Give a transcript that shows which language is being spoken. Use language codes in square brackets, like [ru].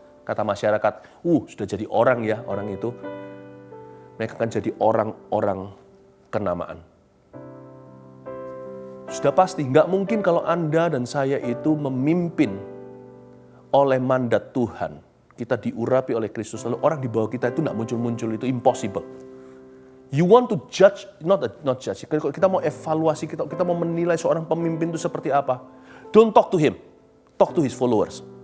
[id] Kata masyarakat, sudah jadi orang ya orang itu. Mereka akan jadi orang-orang kenamaan. Sudah pasti, nggak mungkin kalau Anda dan saya itu memimpin oleh mandat Tuhan. kita diurapi oleh Kristus, lalu orang di bawah kita itu tidak muncul-muncul, itu impossible. [en] You want to judge, not judge. [id] Kalau kita mau evaluasi, kita mau menilai seorang pemimpin itu seperti apa. [en] Don't talk to him, talk to his followers.